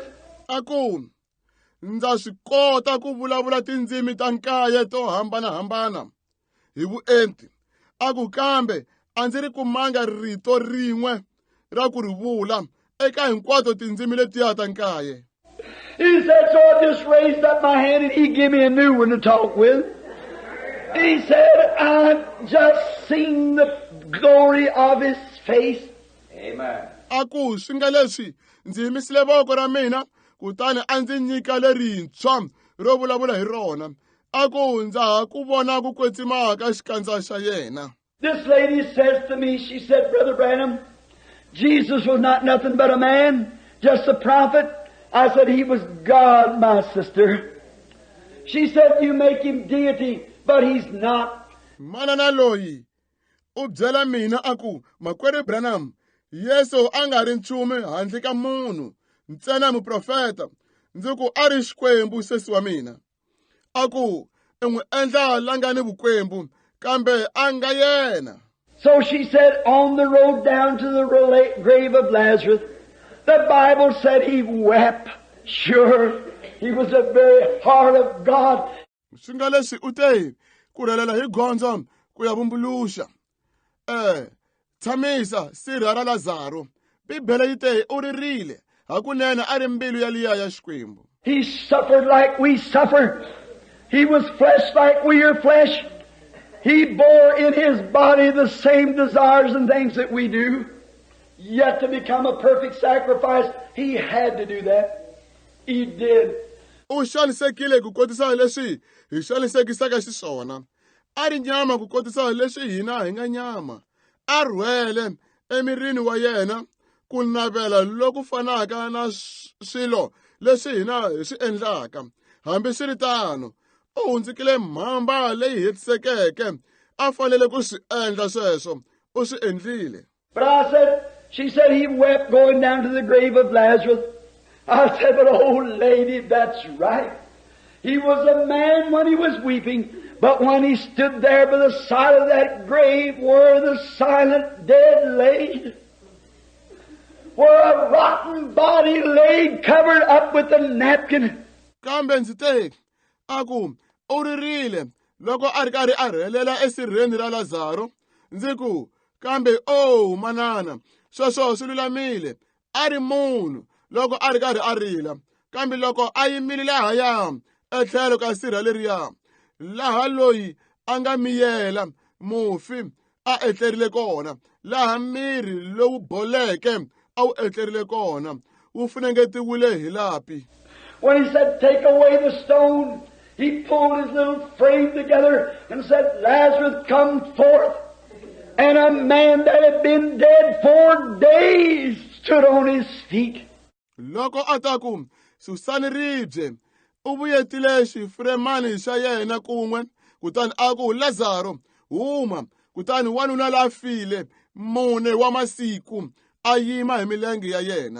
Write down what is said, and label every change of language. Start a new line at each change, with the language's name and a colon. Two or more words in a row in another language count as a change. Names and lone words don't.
Tsonga: Aku ndza swi kota ku vulavula tindzimi ta 9 to hambanahambana hi vuenti. Aku kambe a ndzi ri kumanga rito rin'we ra ku ri vula eka hinkwato tindzimi letiya ta nkaye.
English: He said, so I just raised up my hand and he gave me a new one to talk with. He said, I've just seen the glory of his face. Amen.
Tsonga: Aku swi nga leswi ndzi yimisile voko ra mina kutani a ndzi nyika lerintshwa ro vulavula hi rona. Aku ndza ha ku vona ku kwetsima ka xikandza xa yena.
English: This lady says to me, she said, Brother Branham, Jesus was not nothing but a man, just a prophet. I said, he was God, my sister. She said, you make him deity, but he's not.
Tsonga: Manana loyi u byela mina aku makwerhu Branham, Yesu a nga ri nchumu handle ka munhu ntsena muprofeta. Ndzi ku a ri xikwembu sesi wa mina. Aku n'wi endla langa ni vukwembu kambe a nga yena.
English: So she said, on the road down to the grave of Lazarus, the Bible said he wept. Sure, he was the very heart of God.
Tsonga: Swi nga leswi u te ku relela hi gondzo ku ya vumbuluxa. Tshamisa sirha ra Lazaro. Bibele yi te u ririle hakunene a ri mbilu ya liya ya xikwembu.
English: He suffered like we suffer. He was flesh like we are flesh. He bore in his body the same desires and things that we do. Yet to become a perfect sacrifice, he had to do that. He did.
Tsonga: U xanisekile ku kotisa leswi hi xanisekisaka xiswona. A ri nyama ku kotisa leswi hina hi nga nyama. A rhwele emirini wa yena ku navela loku fanaka na swilo leswi hina hi swi endlaka. Hambi swi ri tano u hundzukile mhamba leyi hetisekeke. A fanele ku swi endla sweswo. U swi endlile.
English: But she said he wept going down to the grave of Lazarus. I said, but old lady, that's right. He was a man when he was weeping, but when he stood there by the side of that grave where the silent dead laid, where a rotten body laid covered up with a napkin.
Tsonga: Kambe ndzi te aku u ririle loko a ri karhi a rhelela esirheni ra Lazaro. Ndzi ku kambe manana sweswo swi lulamile. A ri munhu loko a ri karhi a rila kambe loko a yimile lahaya etlhelo ka sirha leriya laha loyi a nga miyela mufi a etlerile kona laha miri lowu boleke a wu etlerile kona wu funengetiwile hi lapi.
English: When he said, take away the stone, he pulled his little frame together and said, Lazarus, come forth. And a man that had been dead 4 days stood on his feet.
Tsonga: Loko ataku susani ribye u vuyetile xifuremani xa yena kun'we kutani aku Lazaro huma kutani wanuna la file mune wa masiku a yima hi milenge ya yena.